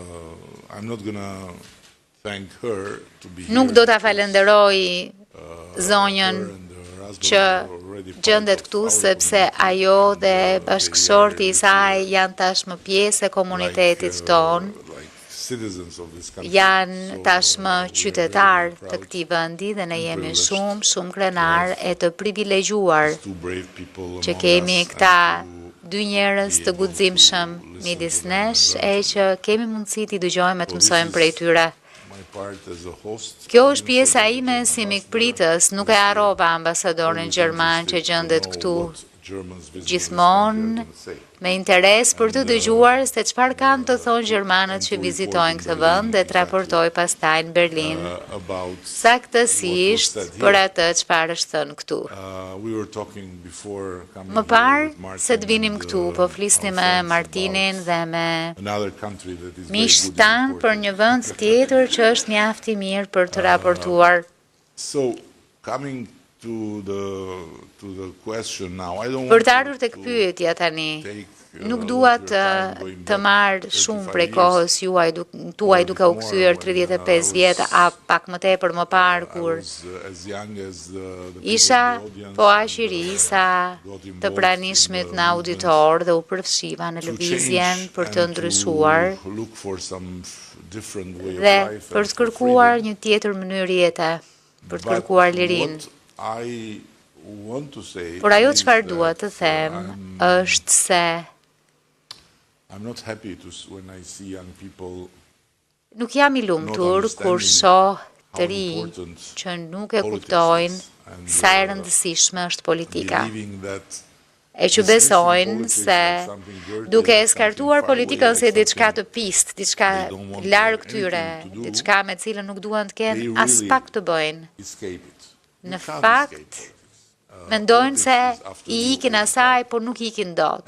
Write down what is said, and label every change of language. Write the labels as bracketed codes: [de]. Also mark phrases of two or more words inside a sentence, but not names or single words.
[sq] Nuk do ta falenderoj zonjën që gjendet këtu, sepse ajo dhe bashkëshorti i saj janë tashmë pjesë e komunitetit tonë, [en] citizens of this country. [sq] janë [en] So, [sq] tashmë [en] we are [sq] qytetar [en] very [sq] të [en] proud. [sq] këtij vendi dhe ne jemi [en] privileged [sq] shumë krenar e të privilegjuar [en] Two brave people [sq] që [en] among [sq] kemi [en] us [sq] këta [en] and to [sq] dy njerëz [en] be [sq] të [en] able [sq] guximshëm [en] to listen [sq] midis [en] to them [sq] nesh [en] and [sq] e [en] learn. [sq] që kemi mundësi t'i dëgjojmë e të [en] So [sq] mësojmë [en] this [sq] prej [en] is [sq] tyre. [en] my part as a host. [sq] Kjo [en] I [sq] është [en] didn't [sq] pjesa [en] forget [sq] ime [en] the [sq] si [en] ambassador. [sq] mikpritës, nuk e harrova ambasadorin [en] Always [sq] gjerman që [en] interested to [sq] gjendet [en] know [sq] këtu [en] what Germans visiting this [sq] gjithmonë [en] country are gonna say. [sq] me interes për të dëgjuar se çfarë kanë të thonë gjermanët që vizitojnë këtë vend dhe të raportoj pastaj në Berlin [en] About [sq] saktësisht [en] what was said [sq] për [en] here. [sq] atë çfarë është thënë këtu. [en] We were talking before coming [sq] Më [en] here [sq] parë [en] with Martin [sq] se të vinim [en] and, [sq] këtu, po flisnim me [en] our friends [sq] Martinin [en] about [sq] dhe me [en] another country that is very [sq] miqtë [en] good [sq] tanë [en] in [sq] për një vend tjetër që është mjaft i mirë për të raportuar. [en] So, coming to the question now, I don't [sq] Për [en] want [sq] të ardhur tek [en] to [sq] pyetja tani, [en] take, [sq] nuk [en] a [sq] dua [en] lot of your time going [sq] të [en] back [sq] marr shumë [en] 35 [sq] prej [en] years. [sq] kohës tuaj duke u kthyer 35 vjet a pak më tepër më parë [en] I [sq] kur [en] was, as young as the people [sq] isha [en] in the audience [sq] po [en] and, [sq] aq i ri sa [en] got [sq] të [en] involved [sq] pranishmit [en] in [sq] në [en] the [sq] auditor dhe u përfshiva në [en] to [sq] lëvizjen [en] change [sq] për të [en] and [sq] ndryshuar [en] to look for some different way of [sq] dhe [en] life [sq] për [en] and [sq] të [en] for [sq] kërkuar [en] freedom. [sq] një tjetër mënyrë jete, për të [en] But [sq] kërkuar lirinë. [en] what I want to say [sq] Por ajo [en] is [sq] çfarë dua [en] that, [sq] të them është se [en] I'm not happy when I see young people [sq] nuk jam i lumtur kur shoh të [en] how [sq] rinj [en] important [sq] që nuk e [en] politics [sq] kuptojnë [en] is and, [sq] sa e rëndësishme është politika. [en] believing that [sq] E që besojnë se duke e skartuar politikën si diçka të pist, diçka larg tyre, diçka me cilën nuk duan të kenë as pak të bëjnë, [en] escape it. [sq] në fakt mendojnë se i ikin asaj, por nuk ikin dot.